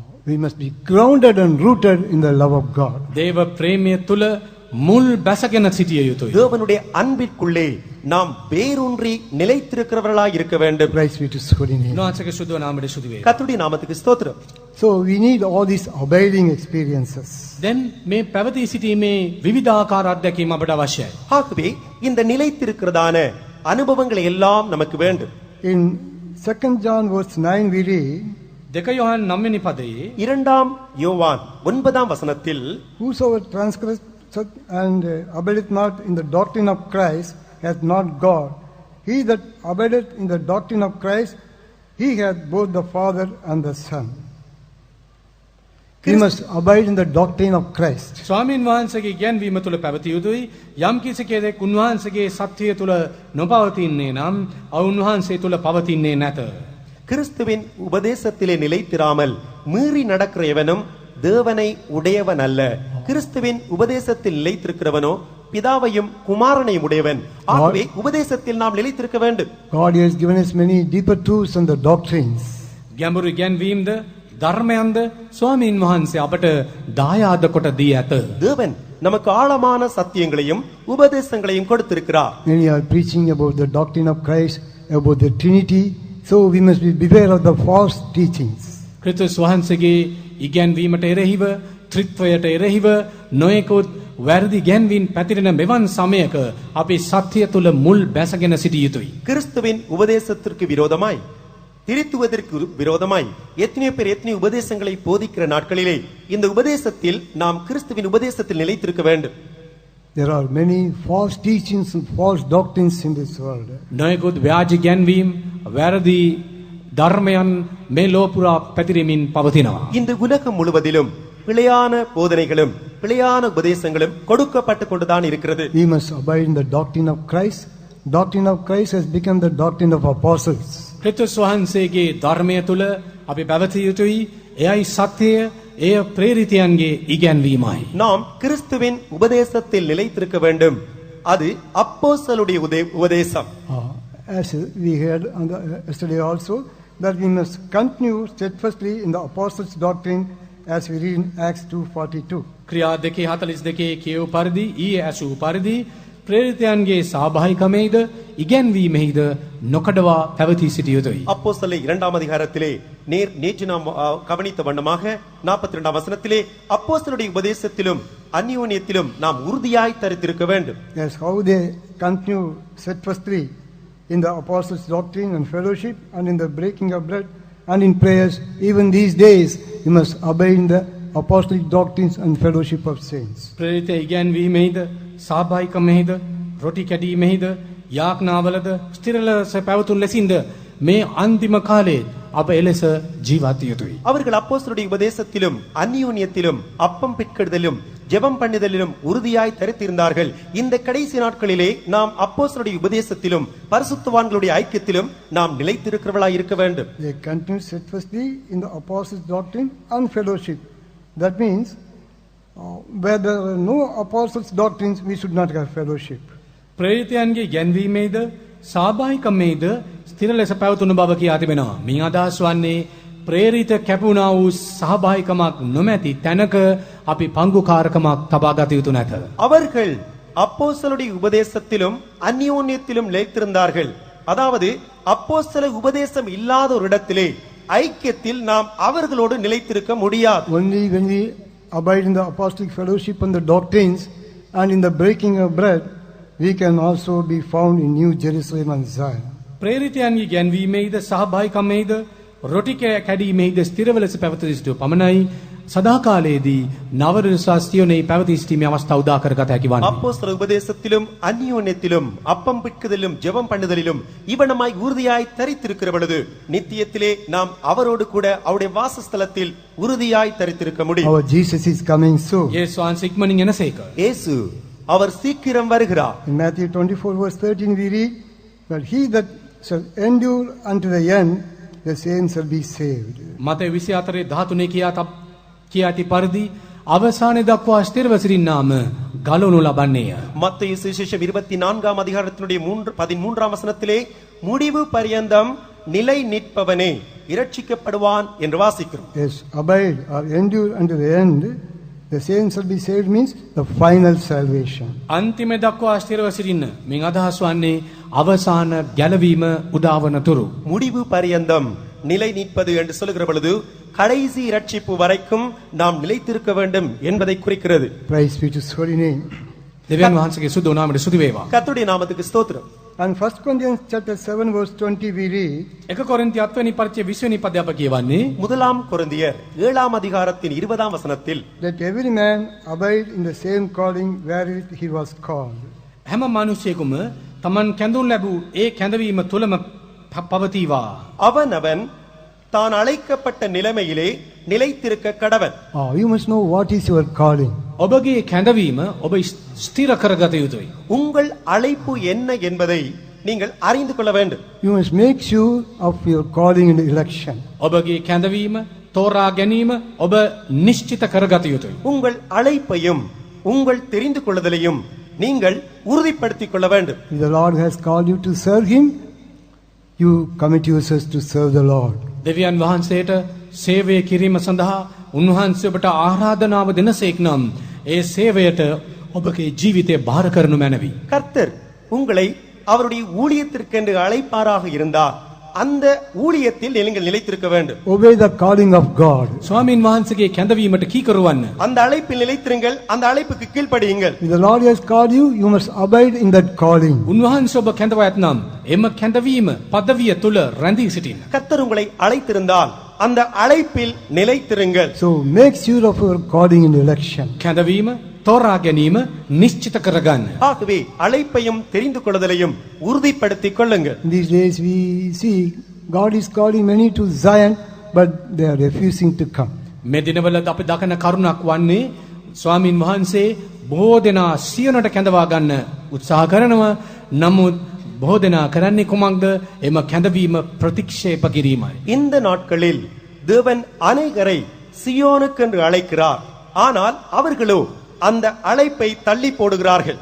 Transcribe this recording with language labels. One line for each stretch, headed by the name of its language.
English: We must be grounded and rooted in the love of God.
Sinhala: දේව ප්‍රේමය තුල මුල් බැසගෙන සිටිය යුතුයි.
Tamil: தேவனுடைய அன்பிற்குள்ளே நாம் வேரூன்றி நிலைத்திருக்கிறவர்களாய் இருக்க வேண்டும்.
English: Praise be to his holy name.
Sinhala: උන්වහන්සේගේ සුදුව නාමයට සුදු වේ.
Tamil: கர்த்தருடைய நாமத்துக்கு ஸ்தோத்திரம்.
English: So we need all these abiding experiences.
Sinhala: දැන් මේ පැවති සිටීමේ විවිධාකාර අත්දැකීම් අපට අවශ්‍යයි.
Tamil: ஆகவே இந்த நிலைத்திருக்கிறதான அனுபவங்களை எல்லாம் நமக்கு வேண்டும்.
English: In 2 John verse 9 we read,
Sinhala: 2 யோவான் 9 වෙනි පදයේ
Tamil: 2 யோவான் 9ஆம் வசனத்தில்
English: whosoever transgresseth and abideth not in the doctrine of Christ hath not God. He that abideth in the doctrine of Christ, he hath both the Father and the Son. We must abide in the doctrine of Christ.
Sinhala: ස්වාමීන් වහන්සේගේ ඉගැන්වීම තුල පැවතිය යුතුයි. යම් කිසි කෙනෙක් උන්වහන්සේගේ සත්‍යය තුල නොපවතින්නේ නම් උන්වහන්සේ තුල පවතින්නේ නැත.
Tamil: கிறிஸ்துவின் உபதேசத்திலே நிலைத்திராமல் மீறி நடக்கிற எவனும் தேவனை உடையவன் அல்ல. கிறிஸ்துவின் உபதேசத்தில் நிலைத்திருக்கிறவனோ பிதாவையும் குமாரனையும் உடையவன். ஆகவே உபதேசத்தில் நாம் நிலைத்திருக்க வேண்டும்.
English: God has given us many deeper truths and the doctrines.
Sinhala: ගැඹුරු ඉගැන්වීම්ද ධර්මයන්ද ස්වාමීන් වහන්සේ අපට දායාද කොට දී ඇත.
Tamil: தேவன் நமக்கு ஆழமான சத்தியங்களையும் உபதேசங்களையும் கொடுத்திருக்கிறார்.
English: Many are preaching about the doctrine of Christ, about the Trinity. So we must be beware of the false teachings.
Sinhala: ක්‍රිස්තුස් වහන්සේගේ ඉගැන්වීමට එරෙහිව ත්‍රිත්වයට එරෙහිව නොයෙකුත් වැරදි ගැන්වීම් පැතිරෙන මෙවන් සමයක අපි සත්‍ය තුල මුල් බැසගෙන සිටිය යුතුයි.
Tamil: கிறிஸ்துவின் உபதேசத்திற்கு விரோதமாய் திருத்துவதற்கு விரோதமாய் எத்தனையோ பேர் எத்தனை உபதேசங்களை போதிக்கிற நாட்களிலே இந்த உபதேசத்தில் நாம் கிறிஸ்துவின் உபதேசத்தில் நிலைத்திருக்க வேண்டும்.
English: There are many false teachings and false doctrines in this world.
Sinhala: නොයෙකුත් ව්‍යාජ ගැන්වීම් වැරදි ධර්මයන් මේ ලෝපුරා පැතිරෙමින් පවතිනවා.
Tamil: இந்த உலகம் முழுவதிலும் பிழையான போதனைகளும் பிழையான உபதேசங்களும் கொடுக்கப்பட்டு கொண்டுதான் இருக்கிறது.
English: We must abide in the doctrine of Christ. Doctrine of Christ has become the doctrine of apostles.
Sinhala: ක්‍රිස්තුස් වහන්සේගේ ධර්මය තුල අපි පැවතිය යුතුයි. එයයි සත්‍යය, එය ප්‍රේරිතයන්ගේ ඉගැන්වීමයි.
Tamil: நாம் கிறிஸ்துவின் உபதேசத்தில் நிலைத்திருக்க வேண்டும். அது அப்போஸ்தலருடைய உபதேசம்.
English: As we heard yesterday also, that we must continue steadfastly in the apostles' doctrine as we read in Acts 2:42.
Sinhala: ක්‍රියා 2:42 කියවූ පරිදි ඊයේ ඇසූ පරිදි ප්‍රේරිතයන්ගේ සහභාගීකමේද ඉගැන්වීමෙහිද නොකඩවා පැවතී සිටිය යුතුයි.
Tamil: அப்போஸ்தலர் 2ஆம் அதிகாரத்திலே நேற்று நாம் கவனித்த வண்ணமாக 42ஆம் வசனத்திலே அப்போஸ்தலருடைய உபதேசத்திலும் அந்யோன்யத்திலும் நாம் உறுதியாய் தரித்திருக்க வேண்டும்.
English: Yes, how they continue steadfastly in the apostles' doctrine and fellowship and in the breaking of bread and in prayers. Even these days, you must obey in the apostolic doctrines and fellowship of saints.
Sinhala: ප්‍රේරිත ඉගැන්වීමෙහිද සහභාගීකමෙහිද රොටි කැඩීමෙහිද යාඥාවලද ස්ථිර ලෙස පැවතුණු ලෙසින්ද මේ අන්තිම කාලයේ අප එලෙස ජීවත් විය යුතුයි.
Tamil: அவர்கள் அப்போஸ்தலருடைய உபதேசத்திலும் அந்யோன்யத்திலும் அப்பம் பிற்கிடுதலிலும் ஜெபம் பண்ணுதலிலும் உறுதியாய் தரித்திருந்தார்கள். இந்த கடைசி நாட்களிலே நாம் அப்போஸ்தலருடைய உபதேசத்திலும் பரிசுத்தவான்களுடைய ஐக்கியத்திலும் நாம் நிலைத்திருக்கிறவர்களாய் இருக்க வேண்டும்.
English: They continue steadfastly in the apostles' doctrine and fellowship. That means, where there are no apostles' doctrines, we should not have fellowship.
Sinhala: ප්‍රේරිතයන්ගේ ගැන්වීමේද සහභාගීකමේද ස්ථිර ලෙස පැවතුණු බව කියා තිබෙනවා. මින් අදහස් වන්නේ ප්‍රේරිත කැපුණා වූ සහභාගීකමක් නොමැති තැනක අපි පංගුකාරකමක් තබා ගත යුතු නැත.
Tamil: அவர்கள் அப்போஸ்தலருடைய உபதேசத்திலும் அந்யோன்யத்திலும் நிலைத்திருந்தார்கள். அதாவது அப்போஸ்தல உபதேசம் இல்லாத ஒரு இடத்திலே ஐக்கியத்தில் நாம் அவர்களோடு நிலைத்திருக்க முடியாது.
English: Only when we abide in the apostolic fellowship and the doctrines and in the breaking of bread, we can also be found in New Jerusalem and Zion.
Sinhala: ප්‍රේරිතයන්ගේ ගැන්වීමේද සහභාගීකමේද රොටි කැඩීමේද ස්ථිරව ලෙස පැවති සිටු පමණයි සදාකාලයේදී නවරසස්තියෝනේ පැවති සිටීමේ අවස්ථාව උදා කරගත හැකි වන්නේ.
Tamil: அப்போஸ்தல உபதேசத்திலும் அந்யோன்யத்திலும் அப்பம் பிற்குதலிலும் ஜெபம் பண்ணுதலிலும் இவனமாய் உறுதியாய் தரித்திருக்கிற பொழுது நித்தியத்திலே நாம் அவரோடு கூட அவருடைய வாசஸ்தலத்தில் உறுதியாய் தரித்திருக்க முடியும்.
English: Our Jesus is coming soon.
Sinhala: යේසුස් වහන්සේ ඉක්මනින් එනසේක.
Tamil: இயேசு அவர் சீக்கிரம் வருகிறார்.
English: In Matthew 24:13 we read, but he that shall endure unto the end, the same shall be saved.
Sinhala: මතේ 24:13 කියා ඇති පරිදි අවසානයේ දක්වා ස්ථිරව සිටින්නාම ගලවනු ලබන්නේය.
Tamil: மத்தேயு சுவிசேஷம் 24ஆம் அதிகாரத்தினுடைய 13ஆம் வசனத்திலே முடிவு பரியந்தம் நிலை நிற்பவனே இரட்சிக்கப்படுவான் என்று வாசிக்கிறோம்.
English: Yes, abide or endure unto the end, the same shall be saved means the final salvation.
Sinhala: අන්තිම දක්වා ස්ථිරව සිටින්න. මින් අදහස් වන්නේ අවසාන ගැලවීම උදාවන තුරු.
Tamil: முடிவு பரியந்தம் நிலை நிற்பது என்று சொல்லுகிற பொழுது கடைசி இரட்சிப்பு வரைக்கும் நாம் நிலைத்திருக்க வேண்டும் என்பதை குறிக்கிறது.
English: Praise be to his holy name.
Sinhala: දෙවියන් වහන්සේගේ සුදු නාමයට ස්තුති වේවා.
Tamil: கர்த்தருடைய நாமத்துக்கு ஸ்தோத்திரம்.
English: And 1 Corinthians chapter 7 verse 20 we read,
Sinhala: 1 කොරින්ති 7 වෙනි පරිච්ඡේදය 20 වෙනි පදය අප කියවන්නේ
Tamil: முதலாம் கொரிந்தியர் 7ஆம் அதிகாரத்தின் 20ஆம் வசனத்தில்
English: let every man abide in the same calling wherewith he was called.
Sinhala: හැම මිනිසෙකුම තමන් කැඳුම් ලැබූ ඒ කැඳවීම තුලම පවතිවා.
Tamil: அவனவன் தான் அழைக்கப்பட்ட நிலைமையிலே நிலைத்திருக்க கடவன்.
English: You must know what is your calling.
Sinhala: ඔබගේ කැඳවීම ඔබ ස්ථිර කරගත යුතුයි.
Tamil: உங்கள் அழைப்பு என்ன என்பதை நீங்கள் அறிந்து கொள்ள வேண்டும்.
English: You must make sure of your calling in the election.
Sinhala: ඔබගේ කැඳවීම තෝරා ගැනීම ඔබ නිශ්චිත කරගත යුතුයි.
Tamil: உங்கள் அழைப்பையும் உங்கள் தெரிந்து கொள்ளுதலையும் நீங்கள் உறுதிப்படுத்திக் கொள்ள வேண்டும்.
English: If the Lord has called you to serve him, you commit yourselves to serve the Lord.
Sinhala: දෙවියන් වහන්සේට සේවය කිරීම සඳහා උන්වහන්සේ ඔබට ආරාධනාව දෙනසේක් නම් ඒ සේවයට ඔබගේ ජීවිතය බාර කරනු මැනවි.
Tamil: கர்த்தர் உங்களை அவருடைய ஊழியத்திற்கென்று அழைப்பாராக இருந்தால் அந்த ஊழியத்தில் நீங்கள் நிலைத்திருக்க வேண்டும்.
English: Obey the calling of God.
Sinhala: ස්වාමින් වහන්සේගේ කැඳවීමට කීකරුවන්න.
Tamil: அந்த அழைப்பில் நிலைத்திருங்கள், அந்த அழைப்புக்கு கீழ்ப்படியுங்கள்.
English: If the Lord has called you, you must abide in that calling.
Sinhala: උන්වහන්සේ ඔබ කැඳවා ඇතනම් එම කැඳවීම පදවිය තුල රැඳී සිටින්න.
Tamil: கர்த்தர் உங்களை அழைத்திருந்தால் அந்த அழைப்பில் நிலைத்திருங்கள்.
English: So make sure of your calling in election.
Sinhala: කැඳවීම තෝරා ගැනීම නිශ්චිත කරගන්න.
Tamil: ஆகவே அழைப்பையும் தெரிந்து கொள்ளுதலையும் உறுதிப்படுத்திக் கொள்ளுங்கள்.
English: These days we see God is calling many to Zion, but they are refusing to come.
Sinhala: මේ දිනවල අපි දකින කරුණක් වන්නේ ස්වාමින් වහන්සේ බොහෝ දෙනා සියොනට කැඳවා ගන්න උත්සාහ කරනවා. නමුත් බොහෝ දෙනා කරන්නේ කුමක්ද? එම කැඳවීම ප්‍රතික්ෂේප කිරීමයි.
Tamil: இந்த நாட்களில் தேவன் அநேகரை சியோனுக்கென்று அழைக்கிறார். ஆனால் அவர்களோ அந்த அழைப்பை தள்ளி போடுகிறார்கள்.